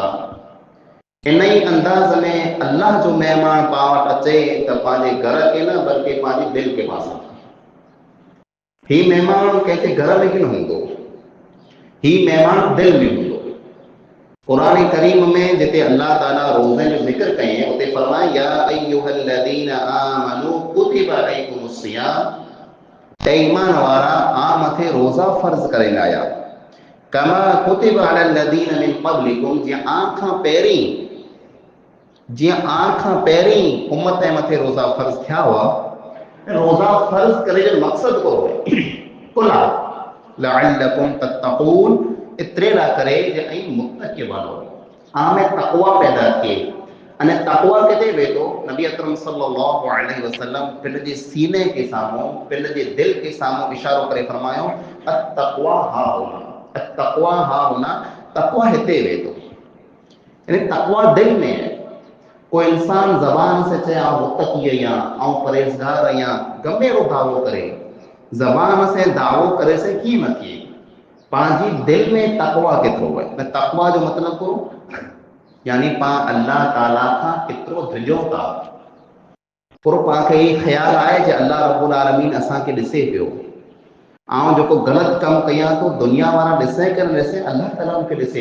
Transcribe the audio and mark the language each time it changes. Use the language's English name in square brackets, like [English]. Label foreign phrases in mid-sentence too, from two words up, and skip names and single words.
[Sindhi] इन ई अंदाज़ में अल्लाह जो महिमान पाण वटि अचे त पंहिंजे घर खे न बल्कि पंहिंजी दिलि खे पाण साफ़। ही महिमान कंहिंखे घर में की न हूंदो, ही महिमान दिलि में हूंदो। क़ुरान करीम में जिते अल्लाह ताला रोज़े जो ज़िक्र कयईं उते फरमाए [Arabic] يا أيها الذين آمنوا كتب عليكم الصيام, [Sindhi] ते ईमान वारा आ मथे रोज़ा फ़र्ज़ करे लाया, [Arabic] كما كتب على الذين من قبلكم, [Sindhi] जीअं आण खां पहिरीं उम्मत जे मथे रोज़ा फ़र्ज़ थिया हुआ। रोज़ा फ़र्ज़ करे जो मक़सदु को आहे कुला [Arabic] لعلكم تتقون, [Sindhi] एतिरे लाइ करे जे ऐं मुत्तक़ी बणो, आम तक़वा पैदा थिए। अने तक़वा किथे वेठो? नबी अकरम [Arabic] صلى الله عليه وسلم [Sindhi] पिंड जे सीने के साम्हूं, पिंड जे दिलि के साम्हूं इशारो करे फरमायो [Arabic] التقوى هاهنا، التقوى هاهنا, [Sindhi] तक़वा हिते वेठो। यानी तक़वा दिलि में है। कोई इंसान ज़बान से चए आउं मुत्तक़ी आहियां, आउं परहेज़गार आहियां, गमे को दावो करे, ज़बान से दावो करे से कीअं न थिए, पंहिंजी दिलि में तक़वा केतिरो आहे। न तक़वा जो मतिलबु को यानी पाण अल्लाह ताला खां केतिरो डिॼूं था। पूरो पाण खे इहो ख़्यालु आहे जे [Arabic] الله رب العالمين [Sindhi] असांखे ॾिसे पियो, आउं जेको ग़लति कमु कयां थो दुनिया वारा ॾिसे के न ॾिसे, अल्लाह ताला मूंखे ॾिसे।